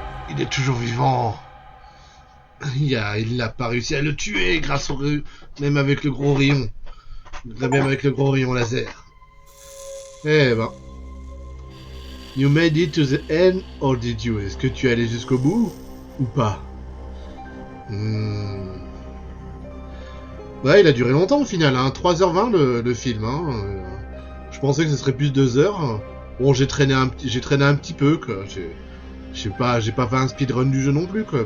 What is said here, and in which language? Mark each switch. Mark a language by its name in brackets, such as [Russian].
[French] Il est toujours vivant. Il n'a pas réussi à le tuer grâce au... Même avec le gros rayon. Même avec le gros rayon laser. Eh ben. [English] You made it to the end, or did you? [French] Est-ce que tu es allé jusqu'au bout? Ou pas? Ouais, il a duré longtemps au final, hein. 3h20 le film. Hein. Je pensais que ce serait plus 2 heures. Bon, j'ai traîné un petit peu, quoi. J'ai pas fait un speedrun du jeu non plus, quoi.